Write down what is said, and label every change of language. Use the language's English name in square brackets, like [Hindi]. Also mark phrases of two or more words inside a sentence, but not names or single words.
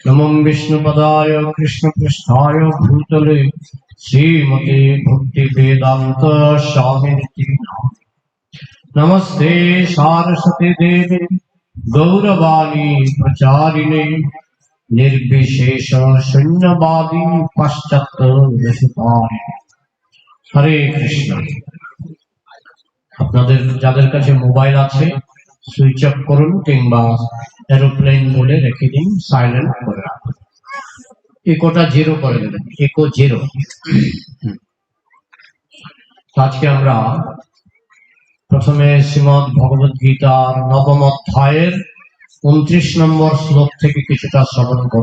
[Sanskrit] नमो विष्णुपदाय कृष्णपृष्ठाय भूतले श्रीमते भक्ति वेदांत स्वामिनिति नमस्ते सारस्वती देवी गौरवाणी प्रचारिणे निर्विशेष शून्यवादी पाश्चात्य रसिकारिणे। हरे कृष्ण। [Bangla] আপনাদের যাদের কাছে মোবাইল আছে [English] switch off [Bangla] করুন কিংবা [English] aeroplane mode-এ [Bangla] রেখে দিন, সাইলেন্ট করে রাখুন, ইকোটা জিরো করে দেবেন, [English] echo zero. [Bangla] আজকে আমরা প্রথমে শ্রীমদ্ ভগবদ গীতার নবম অধ্যায়ের 29 নম্বর শ্লোক থেকে কিছুটা শ্রবণ করব।